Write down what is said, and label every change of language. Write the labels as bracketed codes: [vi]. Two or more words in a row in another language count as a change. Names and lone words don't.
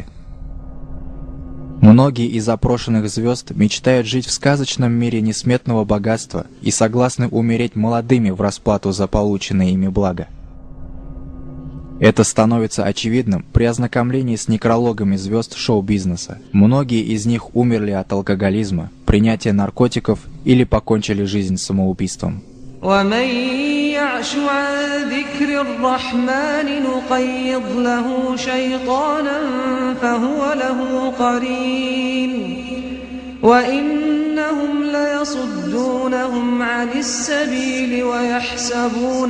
[ru] Многие из опрошенных звезд мечтают жить в сказочном мире несметного богатства и согласны умереть молодыми в расплату за полученные ими блага. Это становится очевидным при ознакомлении с некрологами звезд шоу-бизнеса. Многие из них умерли от алкоголизма, принятия наркотиков или покончили жизнь самоубийством. [ar] ومن يعش عن ذكر الرحمن نقيض له شيطانا فهو له قرين وإنهم ليصدونهم عن السبيل ويحسبون